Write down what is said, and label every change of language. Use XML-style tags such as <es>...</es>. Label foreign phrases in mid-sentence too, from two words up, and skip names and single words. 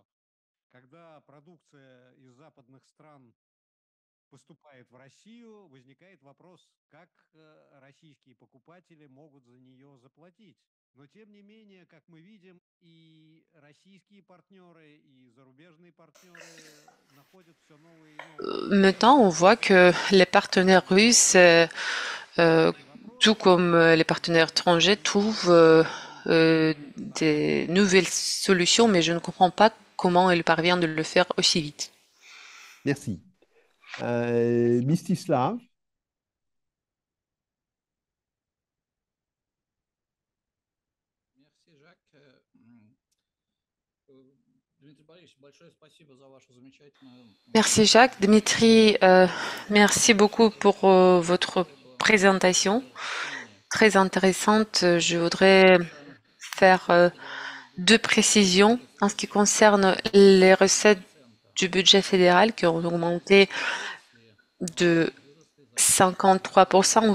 <ru>Когда продукция из западных стран поступает в Россию, возникает вопрос, как российские покупатели могут за нее заплатить. Но тем не менее, как мы видим, и российские партнеры, и зарубежные партнеры находят все новые и новые.</ru> <fr>Maintenant, on voit que les partenaires russes, tout comme les partenaires étrangers, trouvent des nouvelles solutions, mais je ne comprends pas comment ils parviennent de le faire aussi vite. Merci. Mistislav? Merci Jacques.</fr> <ru>Дмитрий Борисович, большое спасибо за вашу замечательную...</ru> <fr>Merci Jacques. Dimitri, merci beaucoup pour votre présentation très intéressante. Je voudrais faire deux précisions en ce qui concerne les recettes du budget fédéral qui ont augmenté de 53%.</fr>